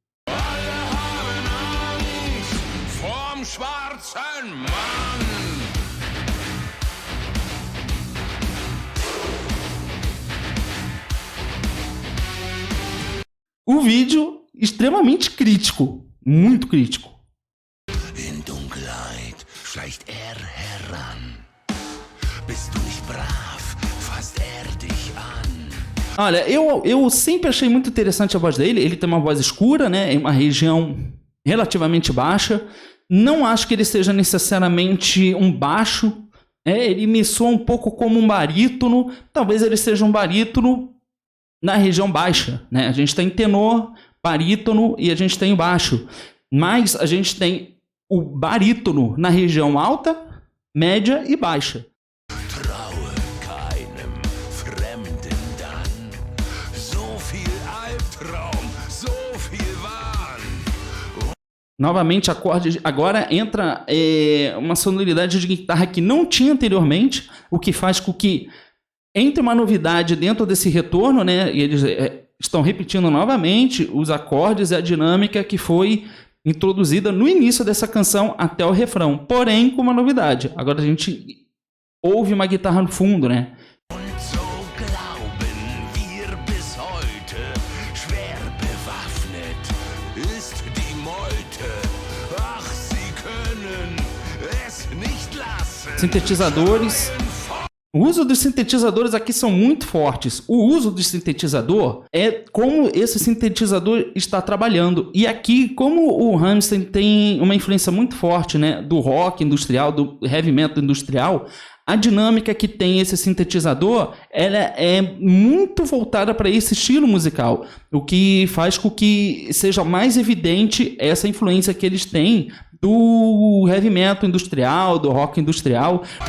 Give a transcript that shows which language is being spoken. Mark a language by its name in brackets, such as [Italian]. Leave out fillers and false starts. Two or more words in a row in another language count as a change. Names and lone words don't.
[Portuguese] O vídeo extremamente crítico, muito crítico. [German] In Dunkelheit schleicht heran. Bist du nicht brav, fasst dich an. [Portuguese] Olha, eu sempre achei muito interessante a voz dele. Ele tem uma voz escura, né? Em uma região relativamente baixa. Não acho que ele seja necessariamente um baixo. Ele me soa um pouco como um barítono. Talvez ele seja um barítono na região baixa, né? A gente tem tenor, barítono e a gente tem baixo. Mas a gente tem o barítono na região alta, média e baixa. [German] Traue keinem Fremden dann. So viel Albtraum, so viel Wahn. [Portuguese] Novamente, acorde. Agora entra uma sonoridade de guitarra que não tinha anteriormente, o que faz com que entre uma novidade dentro desse retorno, né? E eles estão repetindo novamente os acordes e a dinâmica que foi introduzida no início dessa canção até o refrão. Porém, com uma novidade. Agora a gente ouve uma guitarra no fundo, né? [German] Und so glauben wir bis heute, schwer bewaffnet ist die Meute. Ach, sie können es nicht lassen. [Portuguese] Sintetizadores. O uso dos sintetizadores aqui são muito fortes. O uso do sintetizador é como esse sintetizador está trabalhando. E aqui, como o Rammstein tem uma influência muito forte, né, do rock industrial, do [English] heavy metal [Portuguese] industrial, a dinâmica que tem esse sintetizador, ela é muito voltada para esse estilo musical, o que faz com que seja mais evidente essa influência que eles têm do [English] heavy metal [Portuguese] industrial, do rock industrial.